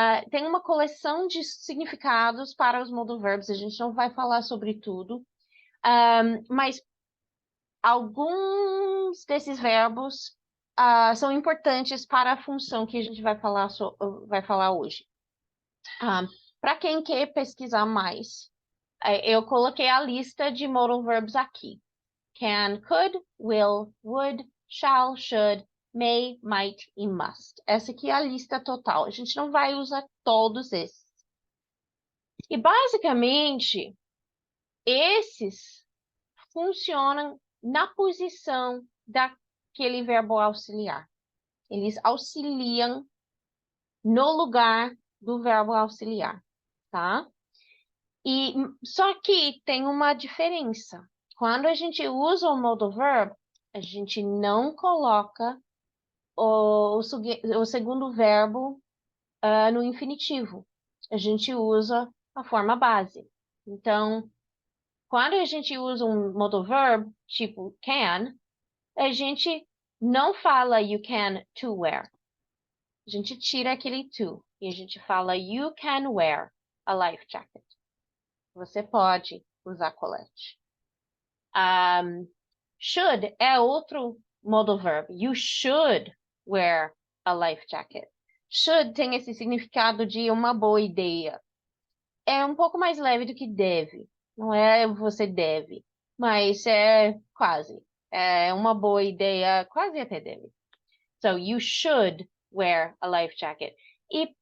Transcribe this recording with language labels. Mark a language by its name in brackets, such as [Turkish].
[Portuguese] Tem uma coleção de significados para os modal verbs, a gente não vai falar sobre tudo, mas alguns desses verbos são importantes para a função que a gente vai falar hoje. Para quem quer pesquisar mais, eu coloquei a lista de modal verbs aqui. [English] Can, could, will, would, shall, should, may, might e must. [Portuguese] Essa aqui é a lista total. A gente não vai usar todos esses. E, basicamente, esses funcionam na posição daquele verbo auxiliar. Eles auxiliam no lugar do verbo auxiliar, tá? E só que tem uma diferença. Quando a gente usa o modal verb, a gente não coloca o segundo verbo no infinitivo. A gente usa a forma base. Então, quando a gente usa um modal verb, tipo can, a gente não fala [English] you can to wear. [Portuguese] A gente tira aquele to e a gente fala [English] you can wear a life jacket. [Portuguese] Você pode usar colete. Should é outro modal verb. [English] You should wear a life jacket. [Portuguese] Should tem esse significado de uma boa ideia. É um pouco mais leve do que deve. Não é você deve, mas é quase. É uma boa ideia, quase até deve. [English] So, you should wear a life jacket. [Portuguese] E